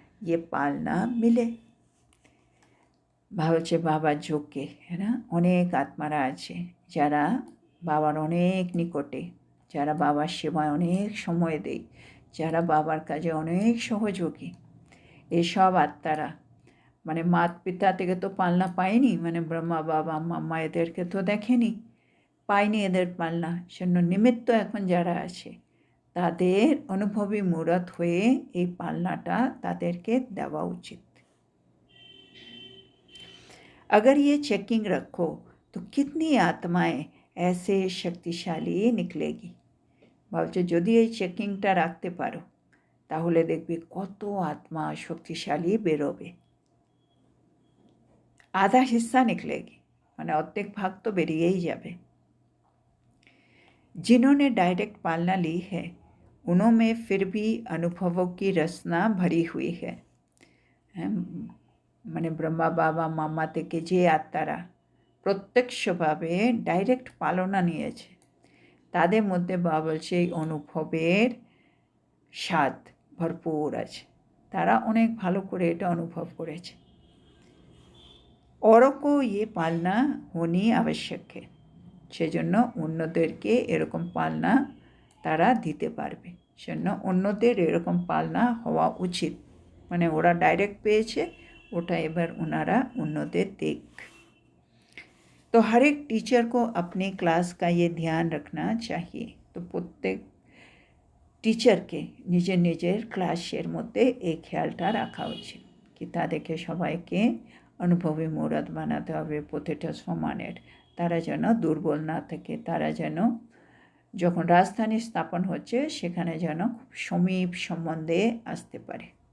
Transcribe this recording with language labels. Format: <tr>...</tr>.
<hi>ये पालना मिले।</hi> <bn>ভাবছে বাবার যোগে, হ্যাঁ না, অনেক আত্মারা আছে যারা বাবার অনেক নিকটে, যারা বাবার সেবায় অনেক সময় দেয়, যারা বাবার কাজে অনেক সহযোগী। এইসব আত্মারা মানে মাত পিতা থেকে তো পালনা পায়নি, মানে ব্রহ্মা বাবা মাম্মা এদেরকে তো দেখেনি, পায়নি এদের পালনা। সেজন্য নিমিত্ত এখন যারা আছে তাদের অনুভবী মূরত হয়ে এই পালনাটা তাদেরকে দেওয়া উচিত।</bn> <hi>अगर ये चेकिंग रखो तो कितनी आत्माएं ऐसे शक्तिशाली निकलेगी।</hi> <bn>ভাবছো যদি এই চেকিংটা রাখতে পারো তাহলে দেখবে কত আত্মা শক্তিশালী বেরোবে।</bn> <hi>आधा हिस्सा निकलेगी,</hi> <bn>মানে অর্ধেক ভাগ তো বেরিয়েই যাবে।</bn> <hi>जिन्होंने डायरेक्ट पालना ली है उनमें फिर भी अनुभवों की रसना भरी हुई है।</hi> <bn>মানে ব্রহ্মা বাবা মামা থেকে যে আত্মারা প্রত্যক্ষভাবে ডাইরেক্ট পালনা নিয়েছে তাদের মধ্যে বাবা বলছে এই অনুভবের স্বাদ ভরপুর আছে, তারা অনেক ভালো করে এটা অনুভব করেছে।</bn> <hi>औरों को ये पालना होनी आवश्यक है,</hi> <bn>সেজন্য অন্যদেরকে এরকম পালনা তারা দিতে পারবে, সেজন্য অন্যদের এরকম পালনা হওয়া উচিত। মানে ওরা ডাইরেক্ট পেয়েছে, ওটা এবার ওনারা অন্যদের দেখ।</bn> <hi>तो हर एक टीचर को अपने क्लास का ये ध्यान रखना चाहिए।</hi> <bn>तो প্রত্যেক টিচারকে নিজের নিজের ক্লাসের মধ্যে এই খেয়ালটা রাখা উচিত কি তাদেরকে সবাইকে অনুভবী মূরত বানাতে হবে প্রতিটা সমানের, তারা যেন দুর্বল না থাকে, তারা যেন যখন রাজধানী স্থাপন হচ্ছে সেখানে যেন খুব সমীপ সম্বন্ধে আসতে পারে।</bn>